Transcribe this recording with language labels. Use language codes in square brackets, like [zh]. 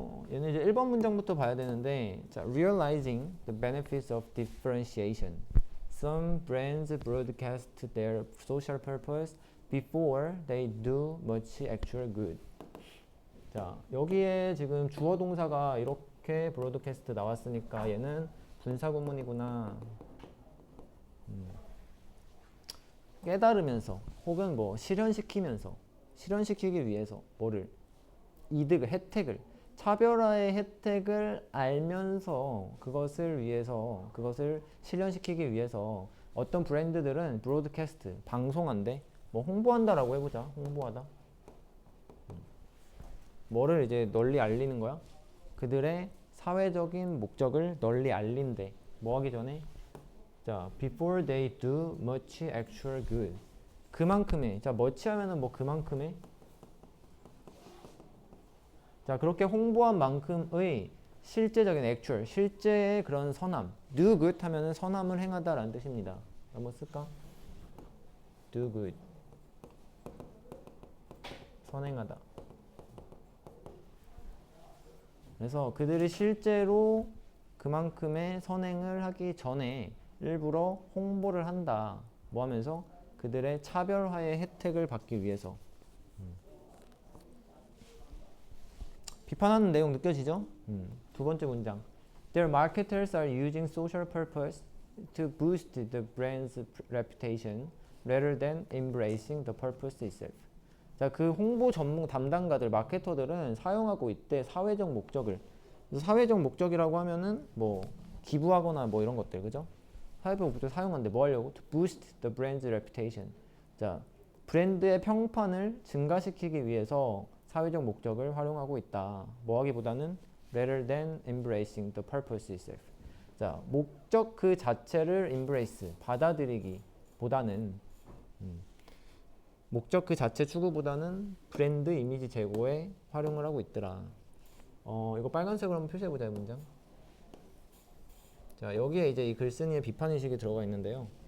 [ko] 얘는 이제 1번 문장부터 봐야 되는데, 자, [en] realizing the benefits of differentiation. Some brands broadcast their social purpose before they do much actual good. [ko] 자, 여기에 지금 주어 동사가 이렇게 broadcast 나왔으니까 얘는 분사구문이구나. 깨달으면서 혹은 뭐 실현시키기 위해서 뭐를 이득을 혜택을 차별화의 혜택을 알면서 그것을 실현시키기 위해서 어떤 브랜드들은 브로드캐스트 방송한대 뭐 홍보한다라고 해보자. 홍보하다 뭐를 이제 널리 알리는 거야? 그들의 사회적인 목적을 널리 알린대. 뭐 하기 전에? [en] 자, before they do much actual good. [ko] 그만큼의. 자, much 하면은 뭐 그만큼의. 자, 그렇게 홍보한 만큼의 실제적인 actual, 실제의 그런 선함. do good 하면은 선함을 행하다라는 뜻입니다. 한번 쓸까? [en] do good. [ko] 선행하다. 그래서 그들이 실제로 그만큼의 선행을 하기 전에 일부러 홍보를 한다. 뭐 하면서? 그들의 차별화의 혜택을 받기 위해서. 비판하는 내용 느껴지죠? 두 번째 문장. [en] Their marketers are using social purpose to boost the brand's reputation rather than embracing the purpose itself. [ko] 자, 그 홍보 전문 담당가들, 마케터들은 사용하고 있대 사회적 목적을. 그래서 사회적 목적이라고 하면은 뭐 기부하거나 뭐 이런 것들, 그죠? 사회적 목적 사용하는데 뭐 하려고? [en] To boost the brand's reputation. [ko] 자, 브랜드의 평판을 증가시키기 위해서 사회적 목적을 활용하고 있다. 뭐 하기보다는 [en] rather than embracing the purpose itself. [ko] 자, 목적 그 자체를 embrace, 받아들이기 보다는 목적 그 자체 추구보다는 브랜드 이미지 제고에 활용을 하고 있더라. 이거 빨간색으로 한번 표시해보자, 이 문장. 자, 여기에 이제 이 글쓴이의 비판의식이 들어가 있는데요.